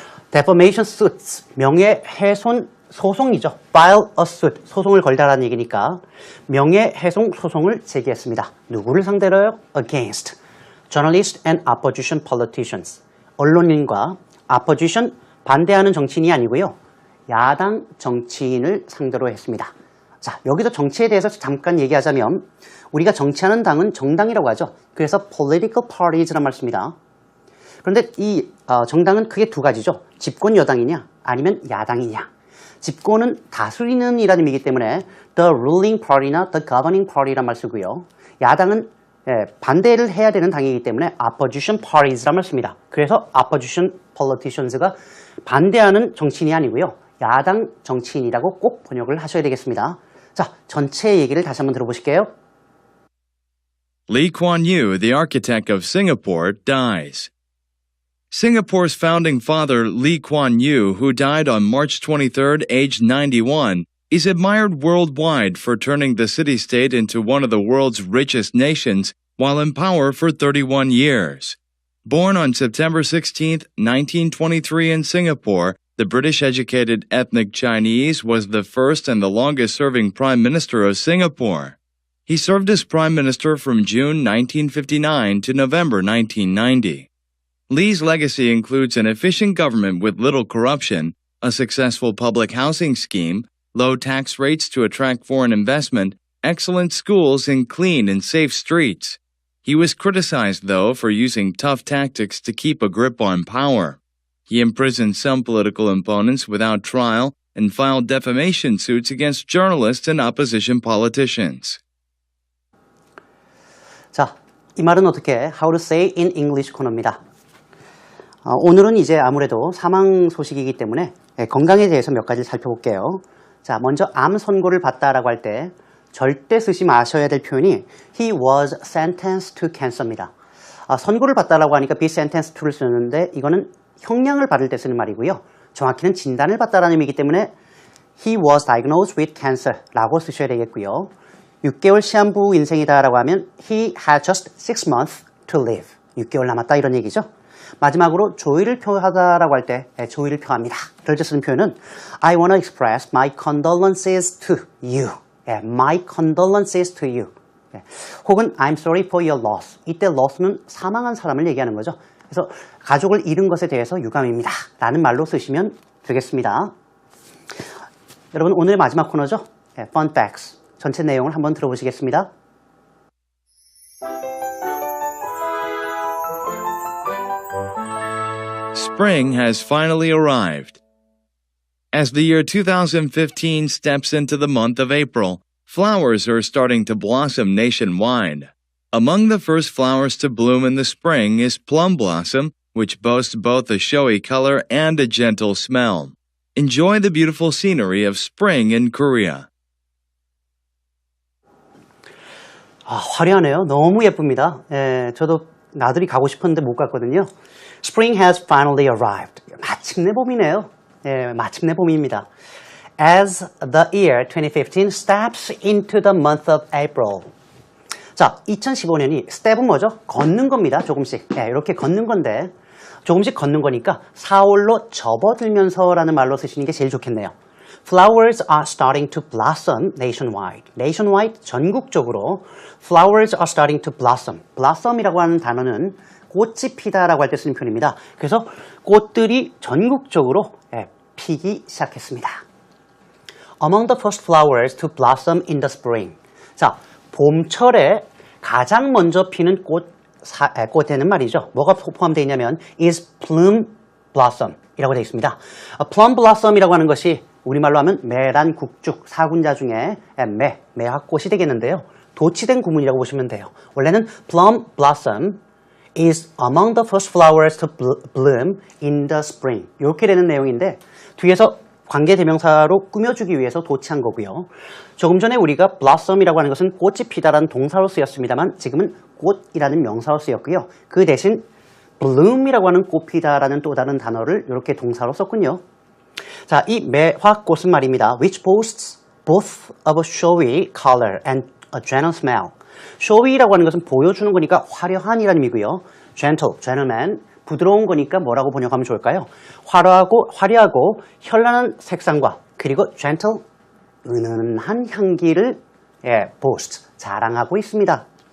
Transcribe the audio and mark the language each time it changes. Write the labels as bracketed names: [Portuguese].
[Korean] defamation suits, 명예훼손 소송이죠. file a suit, 소송을 걸다라는 얘기니까 명예훼손 소송을 제기했습니다. 누구를 상대로요? [English] against journalists and opposition politicians. [Korean] 언론인과 opposition, 반대하는 정치인이 아니고요. 야당 정치인을 상대로 했습니다. 자, 여기서 정치에 대해서 잠깐 얘기하자면 우리가 정치하는 당은 정당이라고 하죠. 그래서 political parties란 말 씁니다. 그런데 이 정당은 크게 두 가지죠. 집권 여당이냐 아니면 야당이냐. 집권은 다스리는 이라는 의미이기 때문에 the ruling party나 the governing party란 말 쓰고요. 야당은 반대를 해야 되는 당이기 때문에 opposition parties란 말 씁니다. 그래서 opposition politicians가 반대하는 정치인이 아니고요. 야당 정치인이라고 꼭 번역을 하셔야 되겠습니다. 자, 전체 얘기를 다시 한번 들어보실게요. [English] Lee Kuan Yew, the architect of Singapore, dies. Singapore's founding father, Lee Kuan Yew, who died on March 23rd, aged 91, is admired worldwide for turning the city-state into one of the world's richest nations while in power for 31 years. Born on September 16, 1923 in Singapore, the British-educated ethnic Chinese was the first and the longest-serving Prime Minister of Singapore. He served as Prime Minister from June 1959 to November 1990. Lee's legacy includes an efficient government with little corruption, a successful public housing scheme, low tax rates to attract foreign investment, excellent schools, and clean and safe streets. He was criticized, though, for using tough tactics to keep a grip on power. He imprisoned some political opponents without trial and filed defamation suits against journalists and opposition politicians. [Korean] 자, 이 말은 어떻게 How to say in English 코너입니다. 오늘은 이제 아무래도 사망 소식이기 때문에 건강에 대해서 몇 가지를 살펴볼게요. 자, 먼저 암 선고를 받다라고 할 때 절대 쓰지 마셔야 될 표현이 [English] He was sentenced to cancer [Korean] 입니다. 선고를 받다라고 하니까 be sentenced to를 쓰는데 이거는 형량을 받을 때 쓰는 말이고요. 정확히는 진단을 받다라는 의미이기 때문에 [English] He was diagnosed with cancer [Korean] 라고 쓰셔야 되겠고요. 6개월 시한부 인생이다라고 하면 [English] He had just 6 months to live. [Korean] 6개월 남았다 이런 얘기죠. 마지막으로 조의를 표하다라고 할 때 조의를 표합니다. 그럴 때 쓰는 표현은 [English] I want to express my condolences to you. My condolences to you. 혹은 I'm sorry for your loss. [Korean] 이때 loss는 사망한 사람을 얘기하는 거죠. 그래서 가족을 잃은 것에 대해서 유감입니다. 라는 말로 쓰시면 되겠습니다. 여러분 오늘의 마지막 코너죠. [English] Fun Facts. [Korean] 전체 내용을 한번 들어보시겠습니다. [English] Spring has finally arrived. As the year 2015 steps into the month of April, flowers are starting to blossom nationwide. Among the first flowers to bloom in the spring is plum blossom, which boasts both a showy color and a gentle smell. Enjoy the beautiful scenery of spring in Korea. [Korean] 화려하네요. 너무 예쁩니다. 저도 나들이 가고 싶었는데 못 갔거든요. [English] Spring has finally arrived. [Korean] 마침내 봄이네요. 마침내 봄입니다. [English] As the year 2015 steps into the month of April. [Korean] 자, 2015년이 step은 뭐죠? 걷는 겁니다. 조금씩. 이렇게 걷는 건데 조금씩 걷는 거니까 4월로 접어들면서라는 말로 쓰시는 게 제일 좋겠네요. [English] Flowers are starting to blossom nationwide. Nationwide, 전국적으로 flowers are starting to blossom. [Korean] blossom이라고 하는 단어는 꽃이 피다라고 할 때 쓰는 표현입니다. 그래서 꽃들이 전국적으로 피기 시작했습니다. [English] Among the first flowers to blossom in the spring. [Korean] 자, 봄철에 가장 먼저 피는 꽃에는 말이죠. 뭐가 포함되어 있냐면 [English] is plum blossom [Korean] 이라고 되어 있습니다. plum blossom이라고 하는 것이 우리말로 하면 매란 국죽 사군자 중에 매화꽃이 되겠는데요. 도치된 구문이라고 보시면 돼요. [English] 원래는 plum blossom is among the first flowers to bloom in the spring. [Korean] 이렇게 되는 내용인데 뒤에서 관계대명사로 꾸며주기 위해서 도치한 거고요. 조금 전에 우리가 blossom이라고 하는 것은 꽃이 피다라는 동사로 쓰였습니다만 지금은 꽃이라는 명사로 쓰였고요. 그 대신 bloom이라고 하는 꽃 피다라는 또 다른 단어를 이렇게 동사로 썼군요. 자, 이 매화꽃은 말입니다. [English] which boasts both of a showy color and a gentle smell. [Korean] showy라고 하는 것은 보여주는 거니까 화려한이라는 의미고요. gentle, gentleman, 부드러운 거니까 뭐라고 번역하면 좋을까요? 화려하고 현란한 색상과 그리고 gentle, 은은한 향기를 boast, 자랑하고 있습니다.